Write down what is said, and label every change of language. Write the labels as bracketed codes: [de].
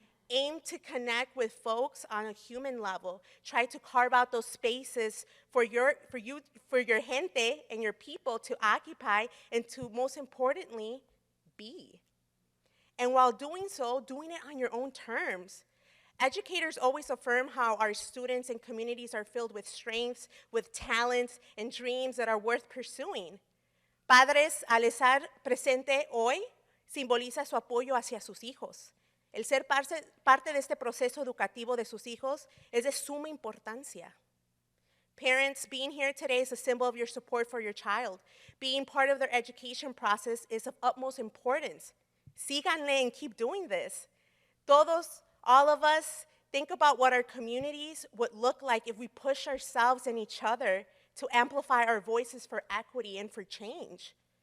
[en] Aim to connect with folks on a human level. Try to carve out those spaces for your gente and your people to occupy and to, most importantly, be. And while doing so, doing it on your own terms. Educators always affirm how our students and communities are filled with strengths, with talents, and dreams that are worth pursuing. [es] Padres, al estar presente hoy, simboliza su apoyo hacia sus hijos. El ser parte de este proceso educativo de sus hijos es de suma importancia. [en] Parents, being here today is a symbol of your support for your child. Being part of their education process is of utmost importance. [es] Síganle [en] and keep doing this. [es] Todos, [en] all of us, think about what our communities would look like if we push ourselves and each other to amplify our voices for equity and for change.